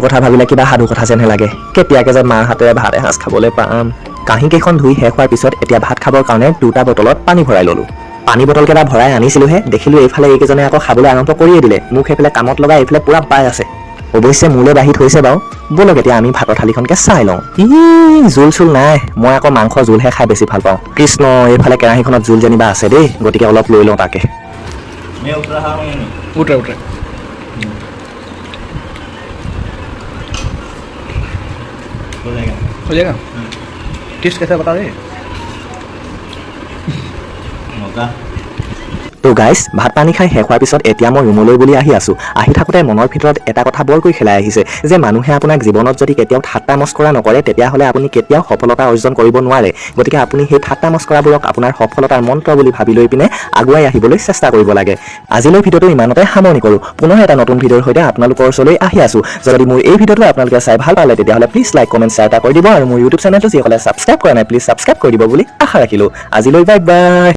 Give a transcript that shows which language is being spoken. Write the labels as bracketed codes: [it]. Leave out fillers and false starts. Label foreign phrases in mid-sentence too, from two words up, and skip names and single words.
[as] কথা ভাবিলে কিবা সাধু কথা যেনহে লাগে কেতিয়াকৈ যে মাৰ হাতেৰে ভাত এসাঁজ খাবলৈ পাম কাঁহীকেইখন ধুই শেষ হোৱাৰ পিছত এতিয়া ভাত খাবৰ কাৰণে দুটা বটলত পানী ভৰাই ল'লোঁ পানী বটলকেইটা ভৰাই আনিছিলোঁহে দেখিলোঁ এইফালে এইকেইজনে আকৌ খাবলৈ আৰম্ভ কৰিয়ে দিলে মোক সেইফালে কামত লগাই এইফালে পূৰা পাই আছে অৱশ্যে মোলৈ বাঢ়ি থৈছে বাৰু ব'লক এতিয়া আমি ভাতৰ থালিখনকে চাই লওঁ জোল চোল নাই মই আকৌ মাংস জোলহে খাই বেছি ভাল পাওঁ কৃষ্ণ এইফালে কেৰাহীখনত জোল যেনিবা আছে দেই গতিকে অলপ লৈ লওঁ তাকে [hi] हो जाएगा टेस्ट कैसा बता रहे [as] তো গাইছ ভাত পানী খাই শেষ হোৱাৰ পিছত এতিয়া মই ৰুমলৈ বুলি আহি আছোঁ আহি থাকোঁতে মনৰ ভিতৰত এটা কথা বৰকৈ খেলাই আহিছে যে মানুহে আপোনাক জীৱনত যদি কেতিয়াও ঠাট্টা মস্কৰা নকৰে তেতিয়াহ'লে আপুনি কেতিয়াও সফলতা অৰ্জন কৰিব নোৱাৰে গতিকে আপুনি সেই ঠাট্টা মস্কৰাবোৰক আপোনাৰ সফলতাৰ মন্ত্ৰ বুলি ভাবি লৈ পিনে আগুৱাই আহিবলৈ চেষ্টা কৰিব লাগে আজিলৈ ভিডিঅ'টো ইমানতে সামৰণি কৰোঁ পুনৰ এটা নতুন ভিডিঅ'ৰ সৈতে আপোনালোকৰ ওচৰলৈ আহি আছোঁ যদি মোৰ এই ভিডিঅ'টো আপোনালোকে চাই ভাল পালে তেতিয়াহ'লে প্লিজ [en] like comment share [as] এটা কৰি দিব আৰু মোৰ ইউটিউব চেনেলটো যিসকলে ছাবস্ক্ৰাইব কৰা নাই প্লিজ ছাবস্ক্ৰাইব কৰি দিব বুলি আশা ৰাখিলোঁ আজিলৈ [en] bye bye